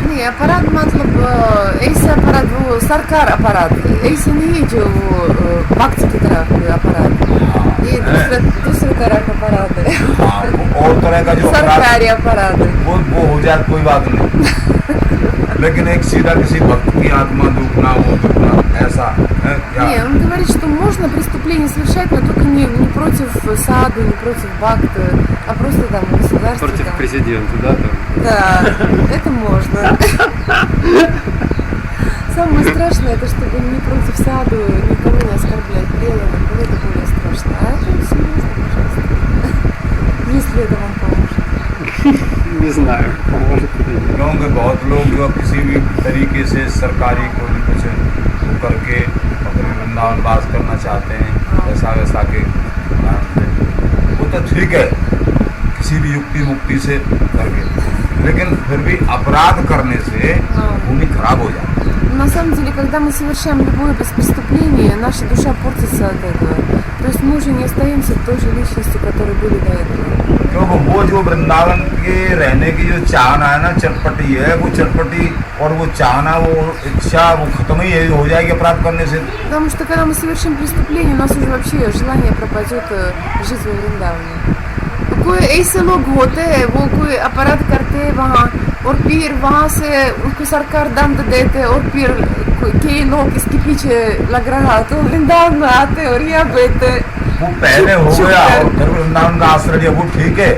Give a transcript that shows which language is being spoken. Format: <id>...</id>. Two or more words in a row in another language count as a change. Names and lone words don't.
<hi>नहीं अपराध मतलब ऐसे अपराध वो सरकार अपराध ऐसे नहीं जो वो भक्त की तरह कोई अपराध, ये दूसरे तरह का अपराध है। हाँ, वो और तरह का जो अपराध सरकारी अपराध है। वो हो जाए कोई बात नहीं, लेकिन एक सीधा किसी भक्त की आत्मा दुखना, वो दुखना, ऐसा है क्या?</hi> <ru>Не, он говорит, что можно преступление совершать, но только не против саду, не против бхакта, а просто там в государстве. Против там. президента, да? Там. Да, это можно. Самое страшное, это чтобы не против саду, никого не оскорблять преданных, вот это более страшно. А это серьезно, пожалуйста. Если это вам поможет. Не знаю, поможет или нет.</ru> <hi>क्योंकि बहुत लोग जो किसी भी तरीके से सरकारी कोई भी कुछ वो करके अपने वृंदावन वास करना चाहते हैं, ऐसा वैसा के कारण से, वो तो ठीक है किसी भी युक्ति मुक्ति से करके, लेकिन फिर भी अपराध करने से भूमि खराब हो जाती है।</hi> <ru>На самом деле, когда мы совершаем любое преступление, наша душа портится от этого. То есть мы уже не остаемся той же личностью, которые были до этого.</ru> <hi>क्योंकि वो जो वृंदावन के रहने की जो चाहना है ना, चटपटी है, वो चटपटी और वो चाहना, वो इच्छा, वो खत्म ही हो जाएगी अपराध करने से।</hi> <ru>Потому что когда мы совершим преступление, у нас уже вообще желание пропадет жить во Вриндаване.</ru> <hi>कोई ऐसे लोग होते हैं, वो कोई अपराध करते हैं वहाँ और फिर वहाँ से उनको सरकार दंड देते और फिर कई लोग इसके पीछे लग रहा तो वृंदावन में आते और यहाँ बैठते। वो पहले हो गया और फिर वृंदावन का आश्रय लिया, वो ठीक है।</hi>